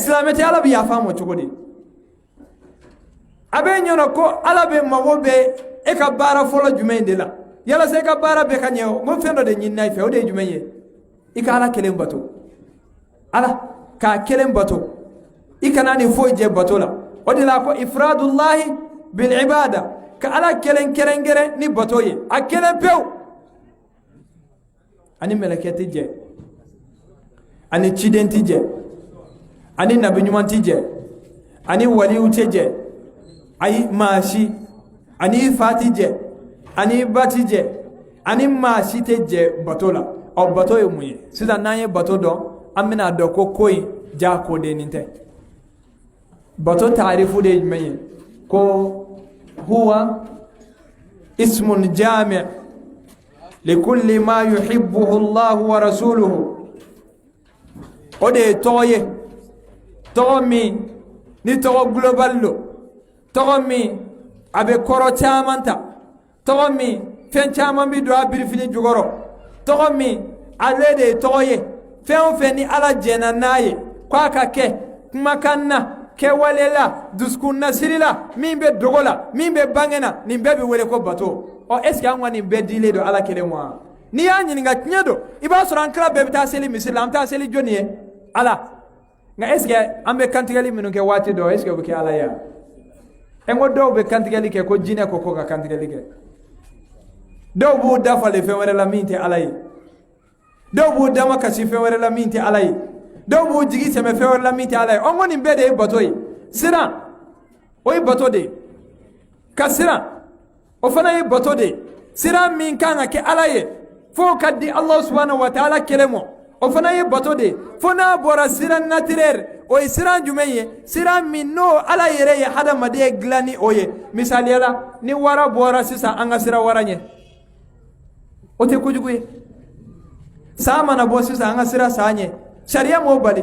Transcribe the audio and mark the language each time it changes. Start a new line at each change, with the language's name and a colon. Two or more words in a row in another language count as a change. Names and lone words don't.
Bambara: Silamɛ tɛ, ala bɛ yafa a ma cogo di? A bɛ ɲɛna ko ala bɛ mago bɛ e ka baara fɔlɔ jumɛn de la, yalasa e ka baara bɛɛ ka ɲɛ o, n ko fɛn dɔ de ɲinina i fɛ, o de ye jumɛn ye? I ka ala kelen bato, ala k'a kelen bato, i kana ni foyi jɛ bato la. O de la ko
Arabic: إفراد الله بالعبادة,
Bambara: ka ala kelen kɛrɛnkɛrɛn ni bato ye, a kelen pewu. Ani mɛlɛkɛ tɛ jɛ, ani ciden tɛ jɛ, ani nabi ɲuman tɛ jɛ, ani waliw tɛ jɛ, ayi maa si, ani fa tɛ jɛ, ani ba tɛ jɛ, ani maa si tɛ jɛ bato la. Ɔ bato ye mun ye? Sisan n'an ye bato dɔn, an bɛna dɔn ko ko in ja kodennin tɛ. bato taarifu de ye jumɛn ye?
Arabic: Ko هو اسم جامع لكل ما يحبه الله ورسوله.
Bambara: O de ye tɔgɔ ye, tɔgɔ min ni tɔgɔ global lo, tɔgɔ min a bɛ kɔrɔ caman ta, tɔgɔ min fɛn caman bi don a birifini jukɔrɔ, tɔgɔ min ale de ye tɔgɔ ye fɛn o fɛn ni ala jɛna n'a ye k'a ka kɛ kumakan na, kɛwale la, dusukun nasiri la, min bɛ dogo la, min bɛ bange na, nin bɛɛ bɛ wele ko bato. Ɔ
French: est ce que
Bambara: an ka nin bɛɛ dilen don ala kelen ma? N'i y'a ɲininka tiɲɛ don, i b'a sɔrɔ an tila bɛɛ bɛ taa seli misiri la, an bɛ taa seli jɔnni ye? Ala. Nka
French: est ce que
Bambara: an bɛ kantigɛli minnu kɛ waati dɔ,
French: est ce que
Bambara: o bɛ kɛ ala ye? En ko dɔw bɛ kantigɛli kɛ ko jinɛ ko ka kantigɛli kɛ, dɔw b'u dafalen fɛn wɛrɛ la min tɛ ala ye, dɔw b'u dama kasi fɛn wɛrɛ la min tɛ ala ye, dɔw b'u jigi sɛmɛ fɛn wɛrɛ la min tɛ ala ye. Ɔn ko nin bɛɛ de ye bato ye. Siran o ye bato de ye, ka siran o fana ye bato de ye. Siran min kan ka kɛ ala ye fo ka di
Arabic: الله سبحانه وتعالى
Bambara: kelen ma, o fana ye bato de ye. Fo n'a bɔra siran naturel, o ye siran jumɛn ye? Siran min n'o ala yɛrɛ ye hadamaden dilan ni o ye. Misaliya la, ni wara bɔra sisan an ka sira wara ɲɛ, o tɛ kojugu ye. Sa mana bɔ sisan an ka sira sa ɲɛ, sariya m'o bali.